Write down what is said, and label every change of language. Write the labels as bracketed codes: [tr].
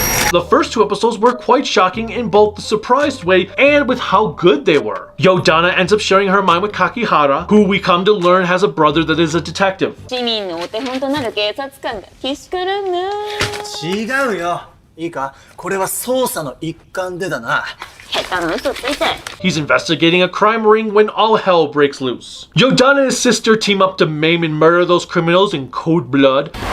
[en] The first 2 episodes were quite shocking in both the surprised way and with how good they were. Yodonna ends up sharing her mind with Kakihara, who we come to learn has a brother that is a detective. [ja] 市民のお手本となる警察官がけしからんな。違うよ。いいか、これは捜査の一環でだな。 [en] He's investigating a crime ring when all hell breaks loose. Yodonna and his sister team up to maim and murder those criminals in cold blood.